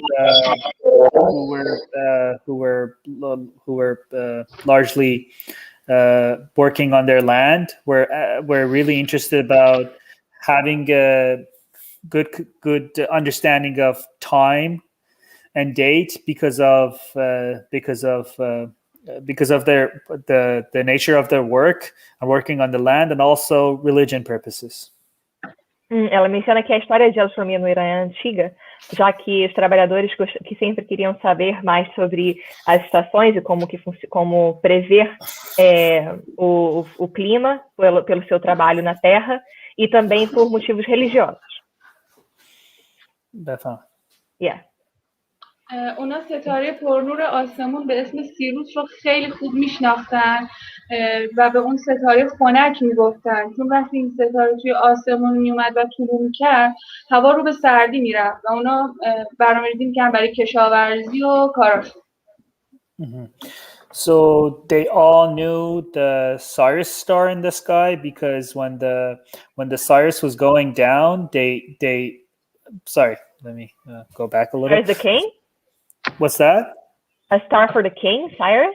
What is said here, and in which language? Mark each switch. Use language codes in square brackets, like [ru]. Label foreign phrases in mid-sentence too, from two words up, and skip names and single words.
[en] who were largely working on their land were really interested about having a good understanding of time and date because of the nature of their work and working on the land, and also religion purposes. [pt] Ela menciona que a história de astronomia no Irã é antiga, já que os trabalhadores que sempre queriam saber mais sobre as estações e como prever o clima pelo seu trabalho na Terra, e também por motivos religiosos. [en] Yeah. [fa] اونا ستاره پرنور آسمون به اسم سیروس رو خیلی خوب میشناختن و به اون ستاره خنک میگفتن، چون وقتی این ستاره توی آسمون میومد و طلوع میکرد هوا رو به سردی میرفت و اونا برنامه‌ریزی میکردن برای کشاورزی و کاراشون. [en] So they all knew the Sirius star in the sky because when the Sirius was going down, they sorry, let me go back a little. Is the king? What's that? A star for the king, Cyrus?